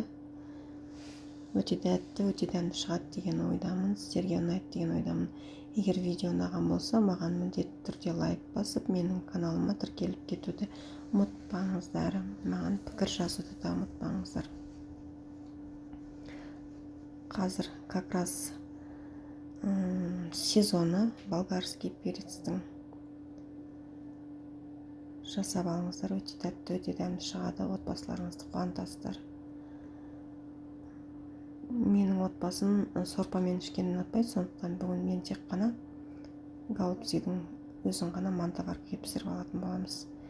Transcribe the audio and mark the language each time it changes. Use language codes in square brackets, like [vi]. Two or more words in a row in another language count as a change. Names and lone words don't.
[kk] Өте тәтті, өте дәмді шығады деген ойдамын. Сіздерге ұнайды деген ойдамын. Егер видео ұнаған болса, маған міндетті түрде лайк басып, менің каналыма тіркеліп кетуді ұмытпаңыздар. Маған пікір жазуды да ұмытпаңыздар. Қазір [ru] как раз сезоны болгарский перецтің. [kk] Жасап алыңыздар, өте тәтті, өте дәмді шығады, отбасыларыңызды қуантасыздар. Менің отбасым сорпамен ішкенін ұнатпайды, сондықтан бүгін мен тек қана голубцийдің өзін ғана мантоваркаға пісіріп алатын боламыз.